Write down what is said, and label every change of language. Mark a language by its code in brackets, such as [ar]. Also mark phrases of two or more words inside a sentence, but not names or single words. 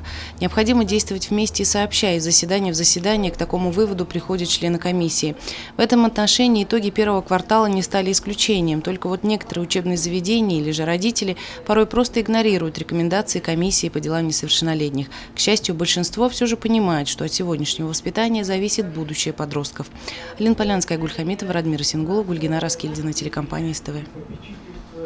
[ru] Необходимо действовать вместе и сообща, из заседания в заседание к такому выводу приходят члены комиссии. В этом отношении итоги первого квартала не стали исключением, только вот некоторые учебные заведения или же родители порой просто игнорируют рекомендации комиссии по делам несовершеннолетних. К счастью, большинство все же понимает, что от сегодняшнего воспитания зависит будущее подростков. Алина Полянская, Гульхамитова, Радмир Сингулов, Гульгина Раскильдина, телекомпания СТВ.